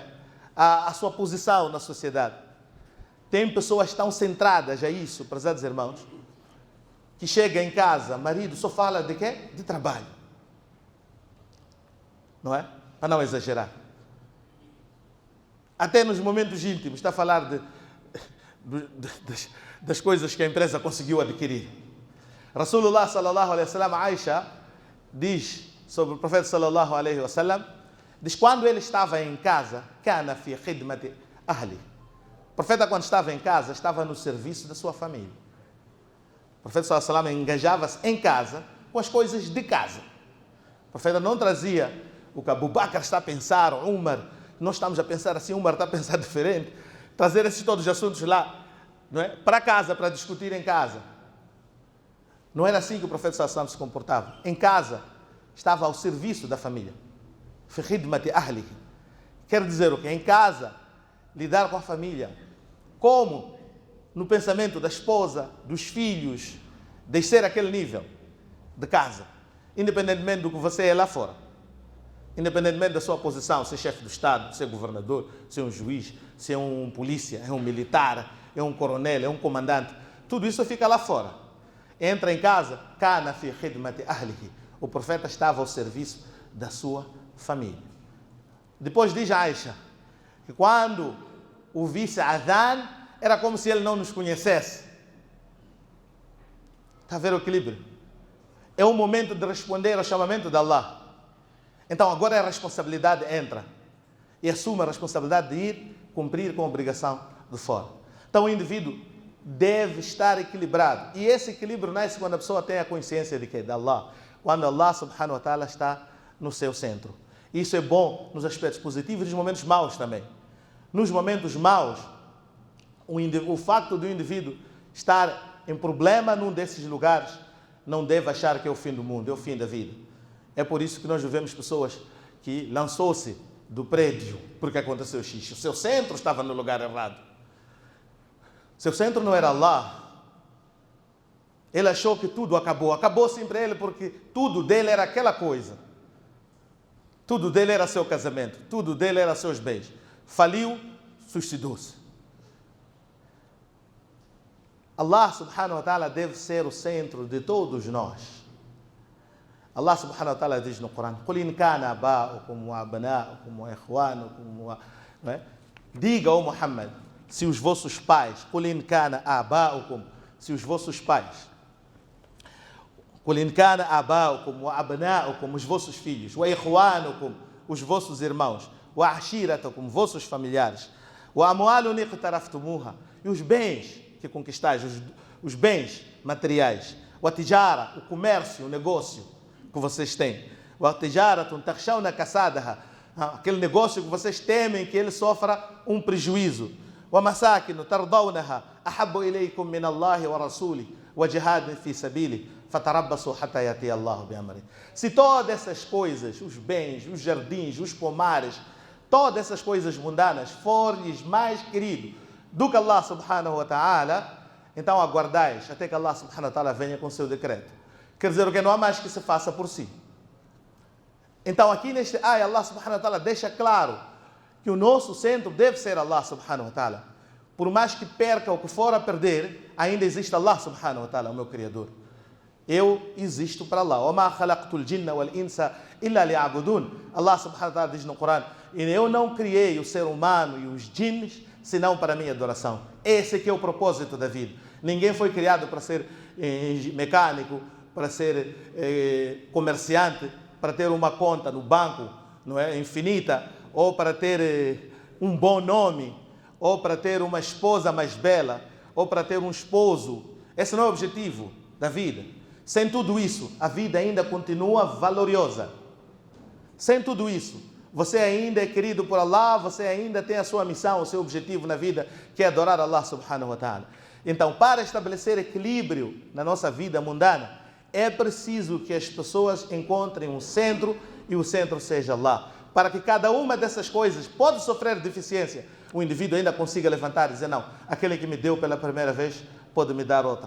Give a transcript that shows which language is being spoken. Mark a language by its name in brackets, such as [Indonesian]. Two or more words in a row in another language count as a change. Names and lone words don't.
[Portuguese] A sua posição na sociedade. Tem pessoas tão centradas a isso, prezados irmãos, que chega em casa, marido só fala de quê? De trabalho. Não é? Para não exagerar. Até nos momentos íntimos, está a falar das coisas que a empresa conseguiu adquirir. [Arabic] رسول الله صلى الله عليه وسلم, Aisha, [Portuguese] diz sobre o profeta [Arabic] صلى الله عليه وسلم, [Portuguese] diz: quando ele estava em casa, [Arabic] كان في خدمة أهله. [Portuguese] O profeta, quando estava em casa, estava no serviço da sua família. O profeta [Arabic] صلى الله عليه وسلم [Portuguese] engajava-se em casa com as coisas de casa. O profeta não trazia o que Abu Bakr está a pensar, Umar, nós estamos a pensar assim, Umar está a pensar diferente, trazer esses todos os assuntos lá, não é? Para casa, para discutir em casa. Não era assim que o profeta [Arabic] صلى الله عليه وسلم [Portuguese] se comportava. Em casa, estava ao serviço da família. [Arabic] في خدمة أهله. [Portuguese] Quer dizer o quê? Em casa, lidar com a família. Como? No pensamento da esposa, dos filhos, descer aquele nível de casa. Independentemente do que você é lá fora. Independentemente da sua posição, ser chefe do Estado, ser governador, ser um juiz, ser um polícia, é um militar, é um coronel, é um comandante. Tudo isso fica lá fora. Entra em casa, [Arabic] كان في خدمة أهله. [Portuguese] O profeta estava ao serviço da sua família. Depois diz Aisha que quando ouvisse Adhan, era como se ele não nos conhecesse. Está a ver o equilíbrio? É o momento de responder ao chamamento de Allah. Então agora a responsabilidade entra. E assume a responsabilidade de ir cumprir com a obrigação de fora. Então o indivíduo deve estar equilibrado. E esse equilíbrio nasce quando a pessoa tem a consciência de quê? De Allah. Quando Allah [Arabic] سبحانه وتعالى [Portuguese] está no seu centro. Isso é bom nos aspectos positivos e nos momentos maus também. Nos momentos maus, o facto do indivíduo estar em problema num desses lugares não deve achar que é o fim do mundo, é o fim da vida. É por isso que nós vemos pessoas que lançou-se do prédio porque aconteceu X. O seu centro estava no lugar errado. Seu centro não era Allah. Ele achou que tudo acabou. Acabou sim para ele porque tudo dele era aquela coisa. Tudo dele era seu casamento. Tudo dele era seus bens. Faliu, suicidou-se. Allah [Arabic] سبحانه وتعالى [Portuguese] deve ser o centro de todos nós. Allah [Arabic] سبحانه وتعالى [Portuguese] diz no Corão: [Arabic] "قل إن كان آباؤكم وأبناؤكم وإخوانكم و..." [Portuguese] Diga, ó Muhammad, se os vossos pais, [Arabic] "قل إن كان آباؤكم", [Portuguese] se os vossos pais, [Arabic] "قل إن كان آباؤكم وأبناؤكم", [Portuguese] os vossos filhos, [Arabic] "وإخوانكم", [Portuguese] os vossos irmãos, [Arabic] "وعشيرتكم", [Portuguese] vossos familiares, [Arabic] "وأموال اقترفتموها", [Portuguese] e os bens que conquistais, os bens materiais, [Arabic] "وتجارة", [Portuguese] o comércio, o negócio que vocês têm, [Arabic] "وتجارة تخشون كسادها", [Portuguese] aquele negócio que vocês temem que ele sofra um prejuízo, [Arabic] "ومساكن ترضونها أحب إليكم من الله ورسوله وجهاد في سبيله فتربصوا حتى يأتي الله بأمره". [Portuguese] Se todas essas coisas, os bens, os jardins, os pomares, todas essas coisas mundanas for-lhes mais querido do que Allah [Arabic] سبحانه وتعالى, [Portuguese] então aguardais até que Allah [Arabic] سبحانه وتعالى [Portuguese] venha com seu decreto. Quer dizer, o que não há mais que se faça por si. Então aqui neste ayah, Allah [Arabic] سبحانه وتعالى [Portuguese] deixa claro que o nosso centro deve ser Allah [Arabic] سبحانه وتعالى. [Portuguese] Por mais que perca o que for a perder, ainda existe Allah [Arabic] سبحانه وتعالى, [Portuguese] o meu Criador. Eu existo para Allah. [Arabic] وَمَا خَلَقْتُ الْجِنَّ وَالْإِنسَ إِلَّا لِيَعْبُدُونَ. [Portuguese] Allah subhanahu wa ta'ala diz no Corão: "E eu não criei o ser humano e os jinns senão para a minha adoração". Esse que é o propósito da vida. Ninguém foi criado para ser mecânico, para ser comerciante, para ter uma conta no banco, não é, infinita, ou para ter um bom nome, ou para ter uma esposa mais bela, ou para ter um esposo. Esse não é o objetivo da vida. Sem tudo isso, a vida ainda continua valorosa. Sem tudo isso, você ainda é querido por Allah, você ainda tem a sua missão, o seu objetivo na vida, que é adorar Allah [Arabic] سبحانه وتعالى. [Portuguese] Então, para estabelecer equilíbrio na nossa vida mundana, é preciso que as pessoas encontrem um centro e o centro seja Allah. Para que cada uma dessas coisas pode sofrer deficiência, o indivíduo ainda consiga levantar e dizer: não, aquele que me deu pela primeira vez pode me dar outra.